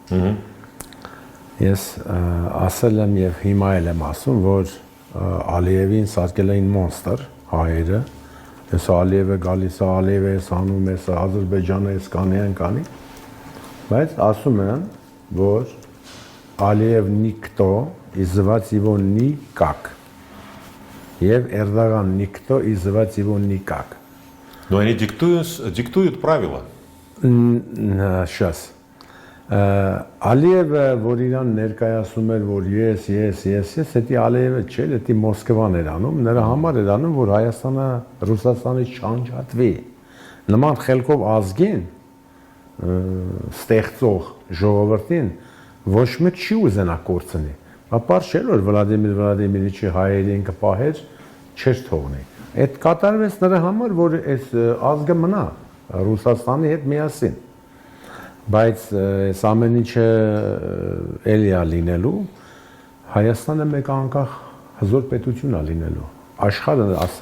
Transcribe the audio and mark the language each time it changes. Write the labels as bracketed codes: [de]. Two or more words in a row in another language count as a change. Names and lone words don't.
[hy] Ես ասել եմ եւ հիմա էլ եմ ասում, որ Ալիևին սարքել էին մոնստր հայերը, ես Ալիևը գալիս է, Ալիևը էս անում, էս Ադրբեջանը էս կանի, բայց ասում եմ, որ Ալիև [ru] никто, и звать его никак. Եվ Эрдоган никто, и звать его никак. Но они диктуют правила. Сейчас. [hy] Ալիևը, որ իրան ներկայացում էր, որ ես, դա Ալիևը չէ, դա Մոսկվան էր անում, նրա համար էր անում, որ Հայաստանը Ռուսաստանից չանջատվի։ Նման խելքով ազգին, ստեղծող ժողովրդին ոչ մեկ չի ուզենա կորցնի։ Ապար չէր, որ Վլադիմիր Վլադիմիրիչի հայերին կպահեր, չէր թողնի։ Այդ կատարվեց նրա համար, որ այս ազգը մնա Ռուսաստանի հետ միասին։ Բայց այս ամեն ինչը էլի է լինելու, Հայաստանը մեկ անկախ հզոր պետություն է լինելու։ Աշխարհը ասել է։